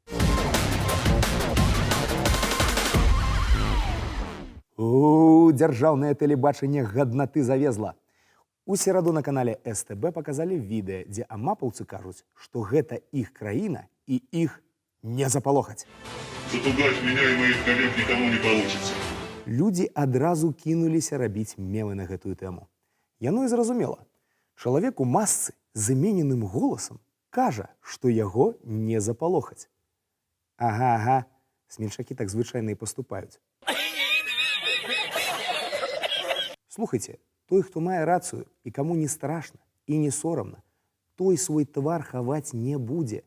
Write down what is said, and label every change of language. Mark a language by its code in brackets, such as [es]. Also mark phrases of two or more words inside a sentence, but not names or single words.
[be] Дзяржаўнае тэлебачанне гаднаты завезла. У сераду на канале СТБ паказалі відэа, дзе амапаўцы кажуць, што гэта іх краіна і іх не запалохаць. [ru] Запугать меня и моих коллег никому не получится. [be] Людзі адразу кінуліся рабіць мемы на гэтую тэму. Яно і зразумела. Чалавек у масцы з змененым голасам кажа, што яго не запалохаць. Ага, смельчакі так звычайна і паступаюць. Слухайце, той, хто мае рацыю і каму не страшна і не сорамна, той свой твар хаваць не будзе.